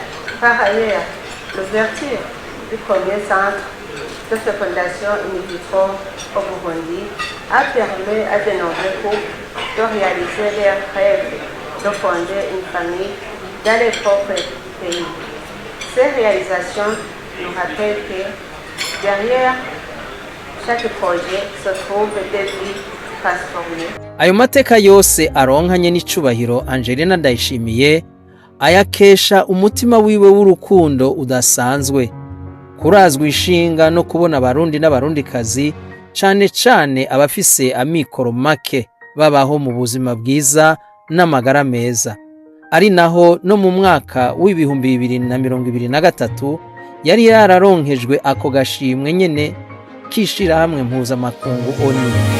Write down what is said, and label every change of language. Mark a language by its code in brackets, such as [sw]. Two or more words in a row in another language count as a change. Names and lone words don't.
[fr] Par ailleurs, l'ouverture du premier centre de fécondation in vitro au Burundi a permis à de nombreux couples de réaliser leurs rêves de fonder une famille dans leur propre pays. Ces réalisations nous rappellent que derrière chaque projet se trouve des vies transformées. [rn] Ayo mateka yose aronkanye n'icubahiro Angelina Ndayishimiye ayakesha umutima wiwe w'urukundo udasanzwe kurazwa ishinga no kubona abarundi n'abarundikazi cane cane abafise amikoro make babaho mu buzima bwiza n'amagara meza ari naho no mu mwaka w'ibihumbi 2023 yari yararonkejwe ako gashimwe nyene k'ishirahamwe mpuzamakungu ONU.